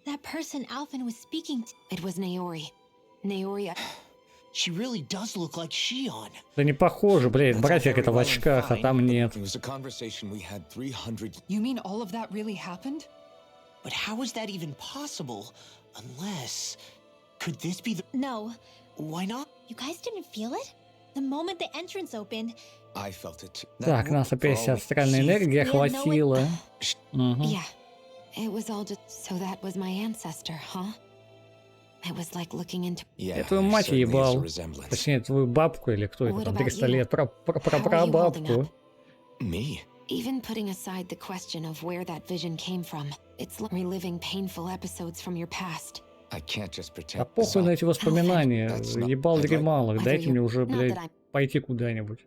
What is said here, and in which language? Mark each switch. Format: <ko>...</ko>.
<en>That person Alphen was speaking to. It was Naori. Naori. She really does look like Shion.</en> <ru>Да не похоже, блядь, братья это в очках, а там нет.</ru> <en>It was a conversation we had 300... You mean all of that really happened? But how is that even possible? Unless... Could this be the... No. Why not? You guys didn't feel it? The moment the entrance opened. I felt it too.</en> <ru>Так, нас опять вся астральная энергия хватила.</ru> <en>Yeah. It was all just... So that was my ancestor, huh? It was like looking into...</en> <ru>Я твою мать ебал. Точнее, твою бабку или кто это там, 300 лет, прабабку.</ru> <en>Me? Even putting aside the question of where that vision came from, it's like reliving painful episodes from your past. I can't just pretend.</en> <ru>Да похуй на эти воспоминания. Ебал дремал их. Дайте мне уже, блядь, пойти куда-нибудь.</ru>